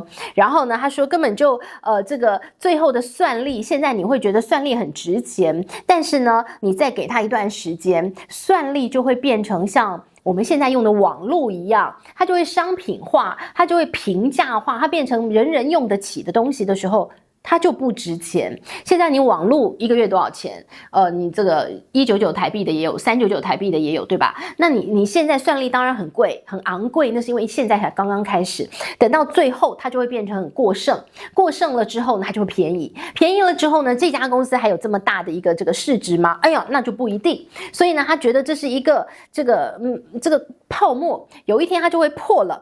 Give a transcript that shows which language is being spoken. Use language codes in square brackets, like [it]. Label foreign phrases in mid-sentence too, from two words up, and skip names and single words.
[zh] 然後呢，他說根本就這個最後的算力，現在你會覺得算力很值錢，但是呢，你再給他一段時間，算力就會變成像我們現在用的網絡一樣，它就會商品化，它就會平價化，它變成人人用得起的東西的時候，它就不值錢。現在你網絡一個月多少錢？你這個199台幣的也有，399台幣的也有，對吧？那你現在算力當然很貴，很昂貴，那是因為現在才剛剛開始。等到最後，它就會變成很過剩，過剩了之後呢，它就會便宜，便宜了之後呢，這家公司還有這麼大的一個這個市值嗎？哎呀，那就不一定。所以呢，他覺得這是一個這個泡沫，有一天它就会破了。